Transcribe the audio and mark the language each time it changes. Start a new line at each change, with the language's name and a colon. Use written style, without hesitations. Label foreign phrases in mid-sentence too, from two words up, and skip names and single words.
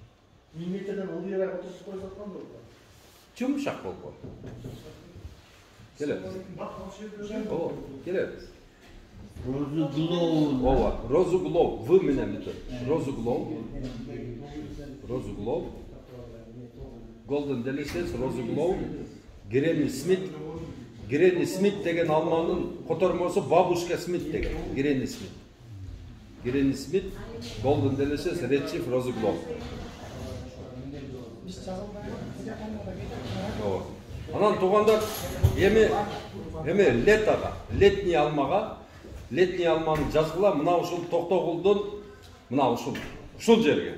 Kyrgyz: Миллиметрден ылдыйраак отуруп койсоткон болду. Жумшак болгон. Келет. Ооба, келет. Розуглоу. Ооба, Розуглоу, В менен бүтөт. Розуглоу. Розуглоу. Golden Delicious, Розуглоу. Гренни Смит. Гренни Смит деген алманын котормосу Бабушка Смит деген. Гренни Смит. Гренни Смит, Golden Delicious, Red Chief, Розуглоу. Анан тугандар эме летага, летний алмага, летний алманы жазгыла мына ушул Токтогулдун мына ушул жерге.